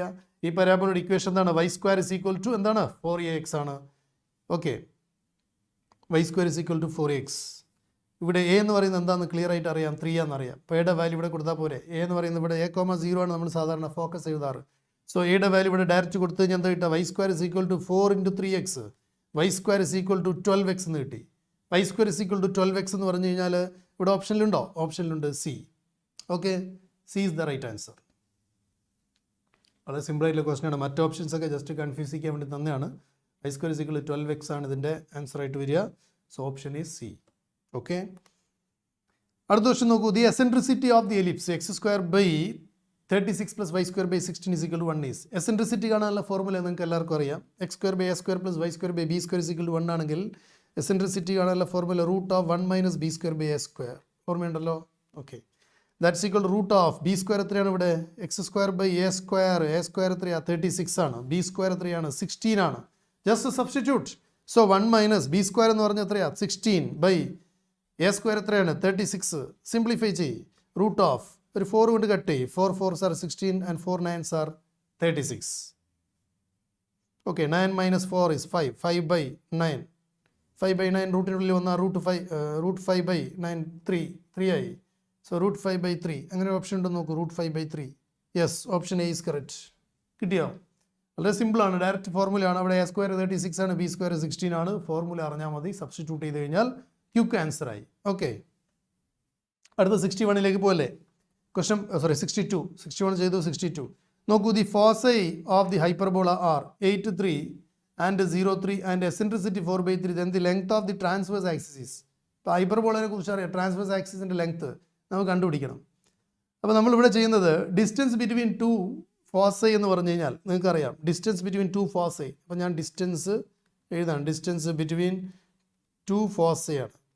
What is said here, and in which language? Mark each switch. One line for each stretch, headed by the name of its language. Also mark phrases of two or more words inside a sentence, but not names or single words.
Malayalam: ഈ പരാബോളയുടെ ഇക്വേഷൻ എന്താണ്? y² = എന്താണ്? 4ax ആണ്. ഓക്കെ, y² = 4x. ഇവിടെ a എന്ന് പറയുന്നത് എന്താണെന്ന് ക്ലിയർ ആയിട്ട് അറിയാം, 3 ആണെന്നറിയാം. അപ്പോൾ എയുടെ വാല്യൂ ഇവിടെ കൊടുത്താൽ പോരെ. a എന്ന് പറയുന്നത് ഇവിടെ a,0 ആണ് നമ്മൾ സാധാരണ ഫോക്കസ് എഴുതാറ്. സോ എയുടെ വാല്യൂ ഇവിടെ ഡയറക്റ്റ് കൊടുത്തു കഴിഞ്ഞാൽ എന്താ കിട്ടുക? y² = 4 × 3x, y² = 12x എന്ന് കിട്ടി. y² = 12x എന്ന് പറഞ്ഞു കഴിഞ്ഞാൽ ഇവിടെ ഓപ്ഷനിലുണ്ടോ? ഓപ്ഷനിലുണ്ട്, C. ഓക്കെ,
English: C is the right answer.
Malayalam: വളരെ സിമ്പിളായിട്ടുള്ള ക്വസ്റ്റൻ ആണ്. മറ്റ് ഓപ്ഷൻസ് ഒക്കെ
English: just confuse
Malayalam: ചെയ്യാൻ വേണ്ടി തന്നെയാണ്. y² = 12x ആണ് ഇതിൻ്റെ ആൻസർ ആയിട്ട് വരിക.
English: so option is C.
Malayalam: ഓക്കെ, അടുത്ത ക്വസ്റ്റൻ നോക്കൂ.
English: the eccentricity of the ellipse x² / 36 + y² / 16 = 1 is.
Malayalam: എസെൻട്രിസിറ്റി കാണാനുള്ള ഫോർമുല നിങ്ങൾക്ക് എല്ലാവർക്കും അറിയാം. x² / a² + y² / b² = 1 ആണെങ്കിൽ എസെൻട്രിസിറ്റി കാണാനുള്ള ഫോർമുല √1 - b² / a². ഓർമ്മയുണ്ടല്ലോ?
English: okay, that's equal √of b²
Malayalam: എത്രയാണ് ഇവിടെ? x² / a². a² എത്രയാണ്? 36 ആണ്. b² എത്രയാണ്? 16 ആണ്.
English: just substitute. so
Malayalam: 1 - b² എന്ന് പറഞ്ഞാൽ എത്രയാണ്? 16 / a² എത്രയാണ്? 36. സിംപ്ലിഫൈ ചെയ്യ്. √of ഒരു 4 കൊണ്ട് കട്ട് ചെയ്യ്.
English: 4 4s are 16 and 4 9s are 36. ഓക്കെ, 9 - 4 is 5. 5/9.
Malayalam: 5/9 റൂട്ടിനുള്ളിൽ വന്നാൽ √5/9 3 ആയി. സോ √5/3. അങ്ങനെ ഓപ്ഷൻ ഉണ്ടെന്ന് നോക്കൂ. √5/3.
English: yes, option A is correct.
Malayalam: കിട്ടിയോ? വളരെ സിമ്പിളാണ്, ഡയറക്റ്റ് ഫോർമുലയാണ്. അവിടെ a² 36 ആണ്, b² 16 ആണ്. ഫോർമുല അറിഞ്ഞാൽ മതി. സബ്സ്റ്റിറ്റ്യൂട്ട് ചെയ്ത് കഴിഞ്ഞാൽ
English: quick answer
Malayalam: ആയി. ഓക്കെ, അടുത്ത 61ലേക്ക് പോലെ. ക്വസ്റ്റൻ 61 ചെയ്തു. 62 നോക്കൂ.
English: the foci of the hyperbola are 8 3 and 0 3 and eccentricity 4/3. then the length of the transverse axis is.
Malayalam: ഇപ്പോൾ ഹൈപ്പർബോളയെ കുറിച്ച് അറിയാം. ട്രാൻസ്വേഴ്സ് ആക്സിസിൻ്റെ ലെങ്ത്ത് നമുക്ക് കണ്ടുപിടിക്കണം. അപ്പോൾ നമ്മളിവിടെ ചെയ്യുന്നത്
English: distance between 2 foci
Malayalam: എന്ന് പറഞ്ഞു കഴിഞ്ഞാൽ നിങ്ങൾക്കറിയാം
English: distance between 2 foci.
Malayalam: അപ്പോൾ ഞാൻ ഡിസ്റ്റൻസ് എഴുതാണ്.
English: distance between 2 foci
Malayalam: ആണ്.